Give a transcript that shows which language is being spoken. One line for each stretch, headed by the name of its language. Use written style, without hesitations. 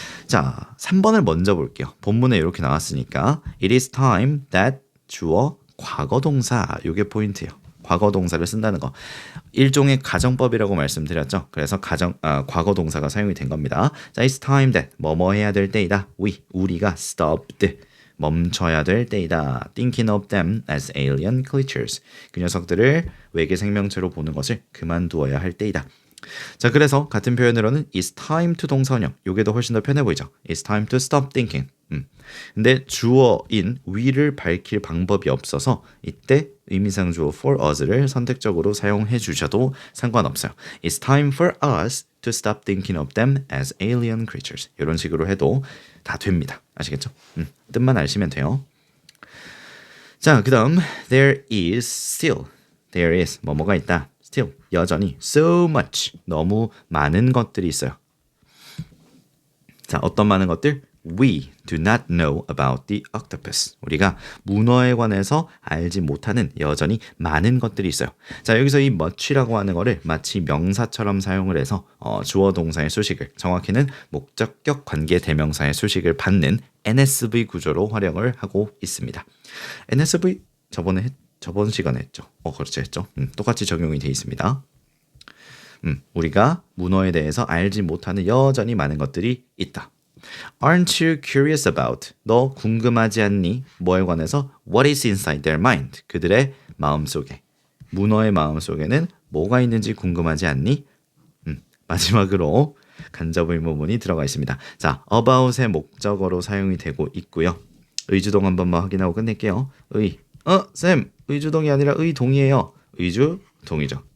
Korean: 자, 3번을 먼저 볼게요. 본문에 이렇게 나왔으니까
English: It is time that
Korean: 주어 과거 동사, 요게 포인트예요. 과거 동사를 쓴다는 거. 일종의 가정법이라고 말씀드렸죠. 그래서 과거 동사가 사용이 된 겁니다. 자,
English: it's time that
Korean: 뭐뭐 해야 될 때이다. 우리가 stopped, 멈춰야 될 때이다.
English: thinking of them as alien creatures.
Korean: 그 녀석들을 외계 생명체로 보는 것을 그만두어야 할 때이다. 자, 그래서 같은 표현으로는
English: it's time to
Korean: 동사원형. 요게 더 훨씬 더 편해 보이죠.
English: It's time to stop thinking.
Korean: 근데 주어인 we를 밝힐 방법이 없어서 이때 의미상 주어 for us를 선택적으로 사용해 주셔도 상관없어요.
English: It's time for us to stop thinking of them as alien creatures.
Korean: 이런 식으로 해도 다 됩니다. 아시겠죠? 뜻만 아시면 돼요. 자, 그 다음 there is 뭐뭐가 있다. still, 여전히 so much, 너무 많은 것들이 있어요. 자, 어떤 많은 것들?
English: We do not know about the octopus.
Korean: 우리가 문어에 관해서 알지 못하는 여전히 많은 것들이 있어요. 자, 여기서 이 much라고 하는 거를 마치 명사처럼 사용을 해서 주어 동사의 수식을, 정확히는 목적격 관계 대명사의 수식을 받는 NSV 구조로 활용을 하고 있습니다. NSV 저번에 저번 시간에 했죠. 그렇죠, 했죠. 똑같이 적용이 돼 있습니다. 우리가 문어에 대해서 알지 못하는 여전히 많은 것들이 있다.
English: Aren't you curious about?
Korean: 너 궁금하지 않니? 뭐에 관해서?
English: What is inside their mind?
Korean: 그들의 마음속에. 문어의 마음속에는 뭐가 있는지 궁금하지 않니? 마지막으로 간접 의문문이 들어가 있습니다. 자, about의 목적어로 사용이 되고 있고요. 의주동 한 번만 확인하고 끝낼게요. 쌤, 의주동이 아니라 의동이에요. 의주, 동이죠.